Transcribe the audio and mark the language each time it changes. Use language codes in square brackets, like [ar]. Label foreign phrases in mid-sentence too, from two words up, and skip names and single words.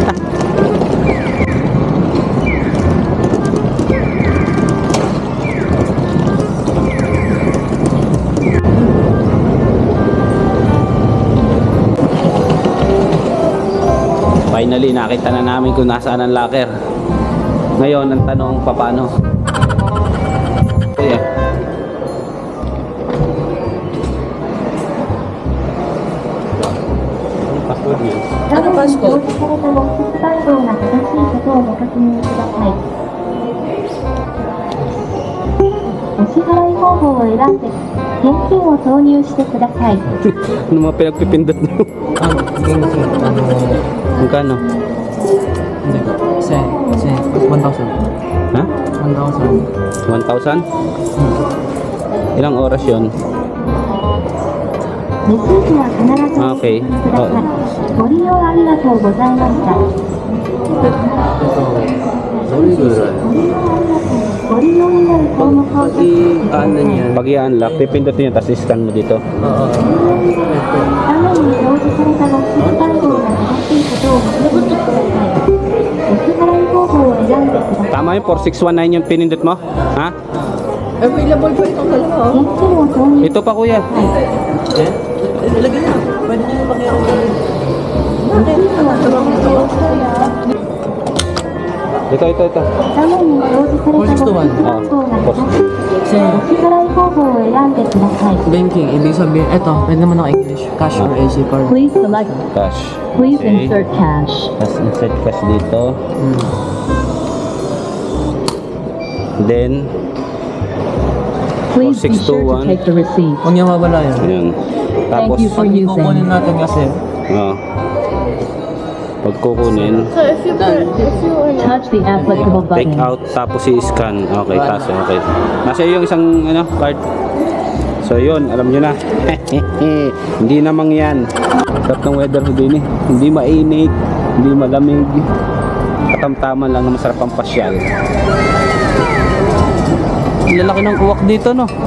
[tl] Finally, nakita na namin kung nasaan ang locker. Ngayon, ang tanong, paano? Kuya. Password niya. Ano passport? [ja] お支払い方法を選んで現金を投入してください。 [tl] Ano mga pinagpipindot mo? Magkano? Hindi ko. Kasi 1,000. Ha? 1,000. 1,000? Ilang oras yun? [ja] レシートは必ずお [en] Okay. [ja] ください。ご利用ありがとうございました。どれぐらいご利用になる項目をチェックしてください。 [tl] ano niyan? Pag i-unlock, pipindutin nyo, tapos i-scan mo dito. [ja] 画面に表示されたロック番号が正しいことを確認してください。お支払い方法を選んでください。 [tl] Tama yung 4619 yung pinindot mo? Ha? Available pa itong dalawa. [ja] 現金を投入 [tl] Ito pa kuya. Ilagay na. Pwede nyo pakiyaw. Bakit? Ano? Ito. [ja] 画面に表示されたロック番号が出ます。お支払い方法を選んでください。 [tl] Banking, ibig sabihin, eto, pwede naman ako English. [en] Cash or AC card. Please select. Cash. Please Okay. insert cash. [tl] Tapos [en] insert cash [tl] dito. [en] Then, Please be sure to 4621. take the receipt. [tl] Huwag niya mawala yan. Ayan. Tapos, [en] you for [tl] Pag [en] using. [tl] kukunin natin kasi, pag kukunin, [en] Touch the applicable take button. out, [tl] tapos i-scan. Okay, taso, okay. Nasa yung isang card. So yun, alam nyo na. Hindi namang yan. Sarap ng weather din eh. Hindi mainit, hindi malamig. Katamtaman lang na masarap ang pasyal. ang lalaki ng uwak dito, no?